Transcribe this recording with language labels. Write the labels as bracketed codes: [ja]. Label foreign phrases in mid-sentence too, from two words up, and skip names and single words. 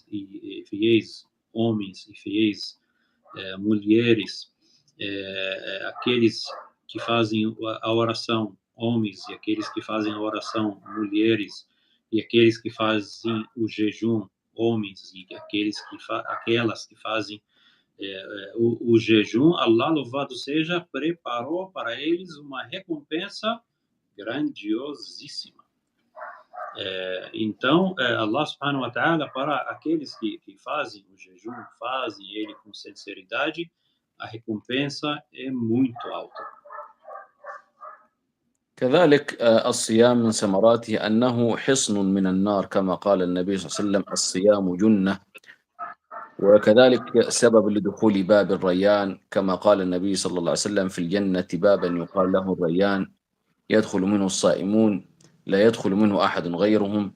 [pt] homens e fiéis mulheres, aqueles que fazem a oração, homens, e aqueles que fazem a oração, mulheres, e aqueles que fazem o jejum, homens, e aquelas que fazem o jejum, Allah, louvado seja, preparou para eles uma recompensa grandiosíssima. Então, [ar] الله سبحانه وتعالى, [pt] para aqueles que fazem o jejum, fazem ele com sinceridade, a recompensa é muito alta. [ar] كذلك الصيام من ثمراته أنه حصن من النار كما قال النبي صلى الله عليه وسلم الصيام جنة، وكذلك سبب لدخول باب الريان كما قال النبي صلى الله عليه وسلم في الجنة بابا يقال له الريان يدخل منه الصائمون لا يدخل منه أحد غيرهم.